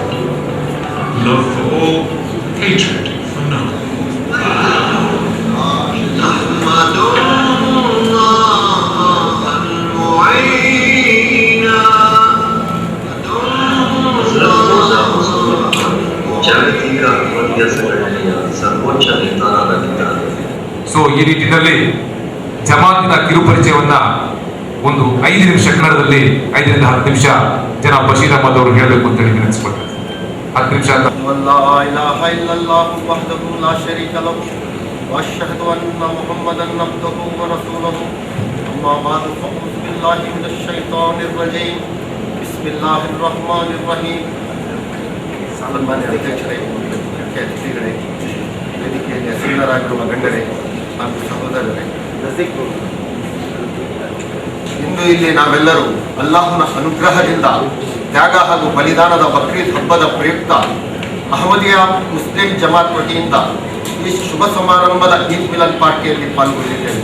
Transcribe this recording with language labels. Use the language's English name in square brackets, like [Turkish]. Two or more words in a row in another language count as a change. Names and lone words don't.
[English] Love for all, hatred for none. [Kannada] ಜಾಗತಿಕ ಮದ್ಯ ಸಂಘಟನೆಯ ಸರ್ವೋಚ್ಚ ನೇತಾರರಾಗಿದ್ದಾರೆ. ಸೊ ಈ ನಿಟ್ಟಿನಲ್ಲಿ ಜಮಾತಿನ ಕಿರುಪರಿಚಯವನ್ನ ಒಂದು 5 ನಿಮಿಷ ಕನ್ನಡದಲ್ಲಿ 5 ರಿಂದ 10 ನಿಮಿಷ ಜನ ಬಶೀರ್ ಅಹಮದ್ ಅವರು ಹೇಳಬೇಕು ಅಂತ ಹೇಳಿ ನೆನೆಸ್ಕೊಳ್ತಾರೆ. 10 ನಿಮಿಷ ಅಂತ. [Arabic] لا إله إلا الله وحده لا شريك له وأشهد أن محمدا عبده ورسوله أما بعد فأعوذ بالله من الشيطان الرجيم بسم الله الرحمن الرحيم. [Kannada] ಸನ್ಮಾನ್ಯ ಅಧ್ಯಕ್ಷರೇ, ಮುಖ್ಯ ಅತಿಥಿಗಳೇ, ವೇದಿಕೆಯಲ್ಲಿ ಅಸೀನರಾಗಿರುವ ಗಣ್ಯರೇ ಹಾಗೂ ಸಹೋದರರೇ, ಇಂದು ಇಲ್ಲಿ ನಾವೆಲ್ಲರೂ ಅಲ್ಲಾಹನ ಅನುಗ್ರಹದಿಂದ ತ್ಯಾಗ ಹಾಗೂ ಬಲಿದಾನದ ಬಕ್ರೀದ್ ಹಬ್ಬದ ಪ್ರಯುಕ್ತ ಅಹಮದಿಯಾ ಮುಸ್ಲಿಂ ಜಮಾತ್ ವತಿಯಿಂದ ಈ ಶುಭ ಸಮಾರಂಭದ ಈದ್ ಮಿಲನ್ ಪಾರ್ಟಿಯಲ್ಲಿ ಪಾಲ್ಗೊಂಡಿದ್ದೇವೆ.